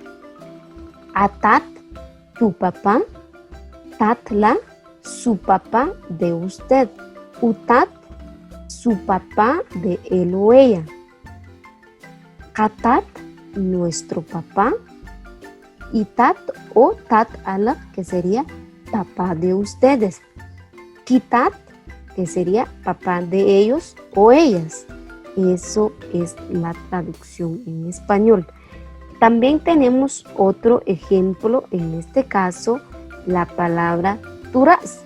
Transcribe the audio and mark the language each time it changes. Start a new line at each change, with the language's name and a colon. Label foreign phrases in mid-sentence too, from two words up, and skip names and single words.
Spanish: atat, tu papá, tatla, su papá de usted, utat, su papá de él o ella, katat, nuestro papá, y tat o
Kʼicheʼ: tat ala,
Spanish: que sería papá de ustedes. Kitat, que sería papá de ellos o ellas. Eso es la traducción en español. También tenemos otro ejemplo, en este caso, la palabra turaz.